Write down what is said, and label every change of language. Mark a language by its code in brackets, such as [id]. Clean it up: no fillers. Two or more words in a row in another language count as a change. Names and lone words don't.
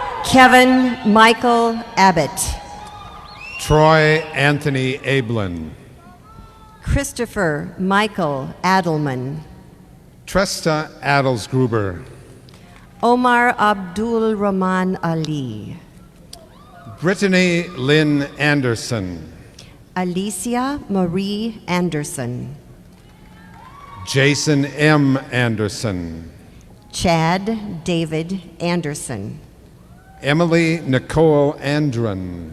[en] Kevin Michael Abbott. Troy Anthony Ablin. Christopher Michael Adelman. Tresta Adelsgruber. Omar Abdul Rahman Ali. Brittany Lynn Anderson. Alicia Marie Anderson. Jason M. Anderson. Chad David Anderson. Emily Nicole Andron.